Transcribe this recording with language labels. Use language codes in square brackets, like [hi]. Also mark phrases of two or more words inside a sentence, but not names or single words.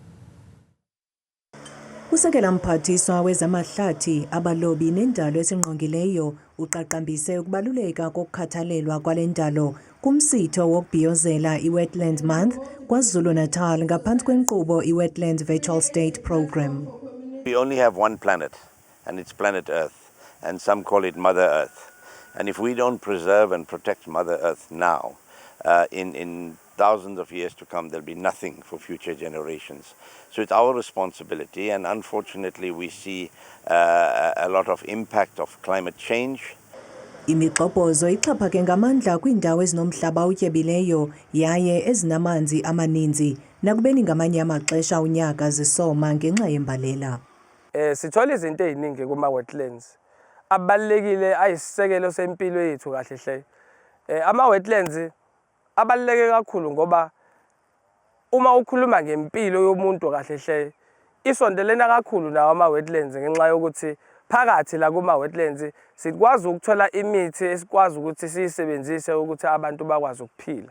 [xh] Usekela mphathiswa wezamahlathi abalobi nendalo esingqongileyo uqaqambise ukubaluleka kokukhathalelwa kwale ndalo kumsitho wokubhiyozela iWetlands Month KwaZulu-Natal ngaphantsi kwenkqubo iWetlands Virtual State Program. [en] We only have one planet, and it's planet Earth, and some call it Mother Earth. And if we don't preserve and protect Mother Earth now, in thousands of years to come, there'll be nothing for future generations. So it's our responsibility, and unfortunately we see a lot of impact of climate change. [xh] Imigxobhozo ixhaphake ngamandla kwiindawo ezinomhlaba utyebileyo yaye ezinamanzi amaninzi nakubeni ngamanye amaxesha unyaka zisoma ngenxa yembalela. [zu] Sithola izinto eziningi kuma-wetlands abalulekile ayisisekelo sempilo yethu kahle hle. Ama-wetlands abaluleke kakhulu ngoba uma ukhuluma ngempilo yomuntu kahle hle isondelena kakhulu nawo ama-wetlands ngenxa yokuthi phakathi la kuma-wetlands sikwazi ukuthola imithi esikwazi ukuthi siyisebenzise ukuthi abantu bakwazi ukuphila.